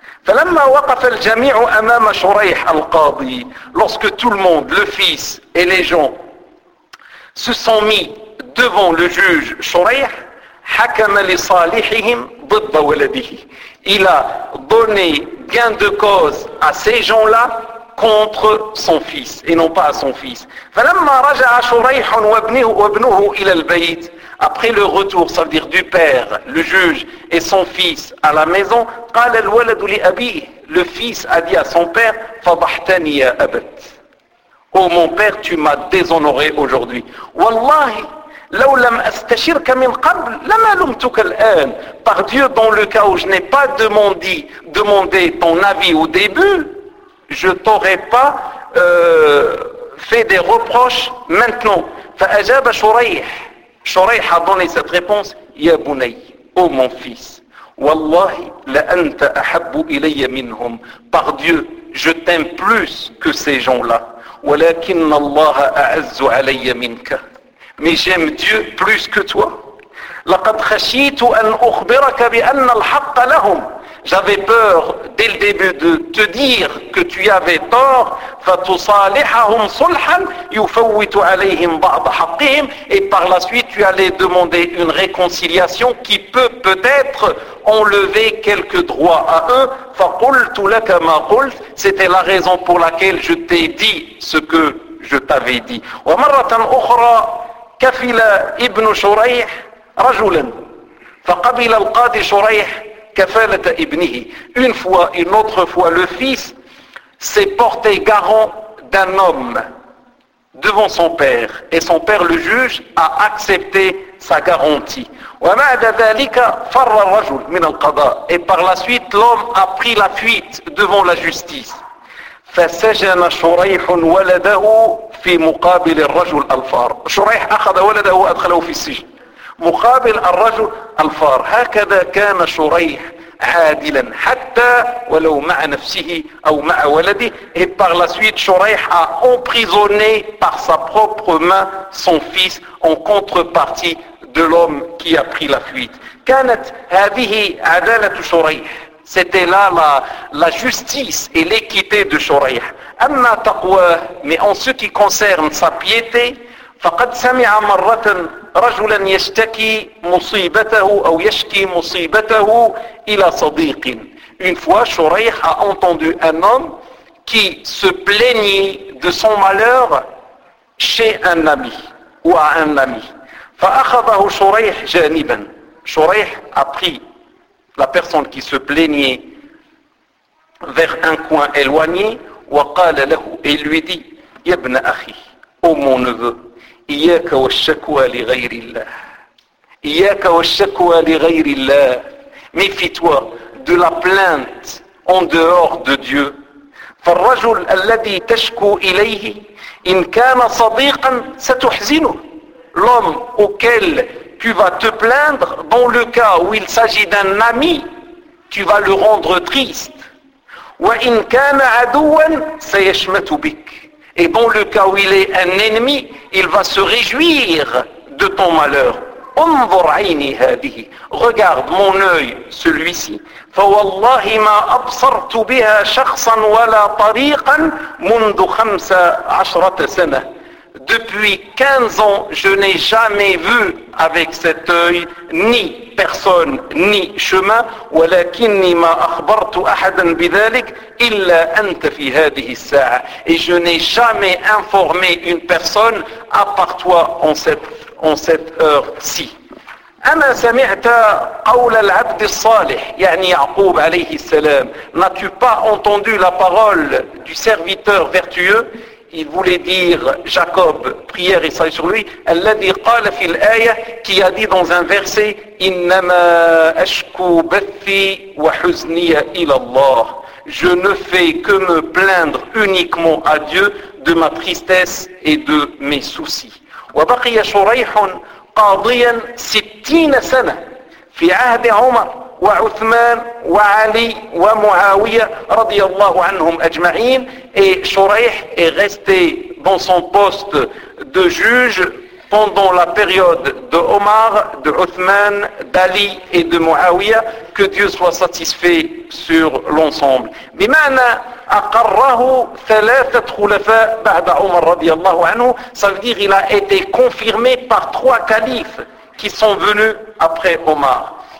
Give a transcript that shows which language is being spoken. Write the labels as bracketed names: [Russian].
[Arabic] فلما وقف الجميع أمام شريح القاضي, [French] lorsque tout le monde, le fils et les gens, se sont mis devant le juge شريح, [Arabic] حكم لصالحهم ضد ولده. [French] Il a donné gain de cause à ces gens-là contre son fils et non pas à son fils. [Arabic] فلما رجع شريح وابنه إلى البيت. [French] Après le retour, ça veut dire du père, le juge et son fils à la maison, [Arabic] قال الولد لأبيه, [French] le fils a dit à son père, [Arabic] فضحتني يا أبت. [French] Oh mon père, tu m'as déshonoré aujourd'hui. [Arabic] والله لو لم أستشرك من قبل لما لومتك الآن. [French] Par Dieu, dans le cas où je n'ai pas demandé ton avis au début, je t'aurais pas fait des reproches maintenant. [Arabic] فأجاب شريح. شريح [French] a donné cette réponse, [Arabic] يا بني, [French] ô mon fils, [Arabic] والله لأنت أحب إلي منهم. [French] Par Dieu, je t'aime plus que ces gens-là. [Arabic] ولكن الله أعز علي منك. [French] Mais j'aime Dieu plus que toi. [Arabic] لقد خشيت أن أخبرك بأن الحق لهم. [French] J'avais peur dès le début de te dire que tu avais tort. [Arabic] فتصالحهم صلحا يفوت عليهم بعض حقهم. [French] Et par la suite, tu allais demander une réconciliation qui peut peut-être enlever quelques droits à eux. [Arabic] فقلت لك ما قلت. [French] C'était la raison pour laquelle je t'ai dit ce que je t'avais dit. [Arabic] ومرة أخرى كفل ابن شريح رجلا فقبل القاضي شريح كفالة ابنه. [French] Une fois, une autre fois, le fils s'est porté garant d'un homme devant son père. Et son père, le juge, a accepté sa garantie. [Arabic] ومعد ذلك فر الرجل من القضاء. [French] Et par la suite, l'homme a pris la fuite devant la justice. [Arabic] فسجن شريح ولده في مقابل الرجل الفار. شريح أخذ ولده وأدخله في السجن. مقابل الرجل الفار. هكذا كان شريح عادلا حتى ولو مع نفسه أو مع ولده. [French] Et par la suite, شريح a emprisonné par sa propre main son fils en contrepartie de l'homme qui a pris la fuite. [Arabic] كانت هذه عدالة شريح. [French] C'était là la justice et l'équité de شريح. [Arabic] أما تقواه. [French] Mais en ce qui concerne sa piété, [Arabic] فقد سمع مرة رجلا يشتكي مصيبته أو يشكي مصيبته إلى صديق. [French] Une fois, شريح a entendu un homme qui se plaignit de son malheur chez un ami ou à un ami. [Arabic] فأخذه شريح جانبا. [French] شريح a pris la personne qui se plaignait vers un coin éloigné. [Arabic] وقال له, [French] et lui dit, [Arabic] يا ابن أخي, [French] ô mon neveu, [Arabic] إياك والشكوى لغير الله. إياك والشكوى لغير الله. [French] Méfie-toi de la plainte en dehors de Dieu. [Arabic] فالرجل الذي تشكو إليه إن كان صديقا ستحزنه. [French] L'homme auquel tu vas te plaindre, dans le cas où il s'agit d'un ami, tu vas le rendre triste. [Arabic] وإن كان عدوا سيشمت بك. [French] Et dans le cas où il est un ennemi, il va se réjouir de ton malheur. [Arabic] انظر عيني هذه. [French] Regarde mon œil, celui-ci. [Arabic] فوالله ما أبصرت بها شخصا ولا طريقا منذ 15 سنة. [French] Depuis 15 ans, je n'ai jamais vu avec cet œil ni personne ni chemin. [Arabic] ولكني ما أخبرت أحدا بذلك إلا أنت في هذه الساعة. [French] Et je n'ai jamais informé une personne à part toi en cette heure-ci. [Arabic] أنا سمعت قول العبد الصالح, يعني يعقوب عليه السلام. [French] N'as-tu pas entendu la parole du serviteur vertueux? Il voulait dire Jacob, prière et sur lui, [Arabic] الذي قال في الآية, [French] qui a dit dans un verset, [Arabic] إنما أشكو بثي وحزني إلى الله. [French] Je ne fais que me plaindre uniquement à Dieu de ma tristesse et de mes soucis. [Arabic] وبقي شريح قاضيا 60 سنة في عهد عمر وعثمان وعلي ومعاوية رضي الله عنهم أجمعين. [French] Et شريح est resté dans son poste de juge pendant la période de Omar, de Othman, d'Ali et de Muawiyah, que Dieu soit satisfait sur l'ensemble. Ça veut dire qu'il a été confirmé par trois califes qui sont venus après Omar.